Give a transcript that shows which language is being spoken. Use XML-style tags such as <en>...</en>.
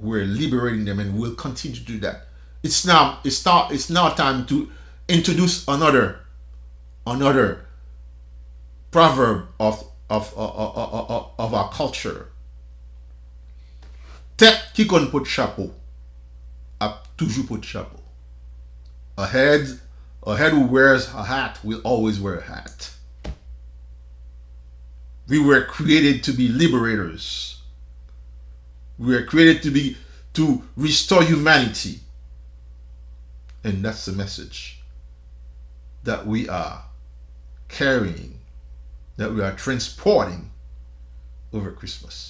<en>We're liberating them, and we'll continue to do that. It's now time to introduce another proverb of our culture.</en> <fr>Tête qui connaît pas de chapeau a toujours pas de chapeau.</fr> <en>A head who wears a hat will always wear a hat. We were created to be liberators. We were created to restore humanity. And that's the message that we are carrying, that we are transporting over Christmas.</en>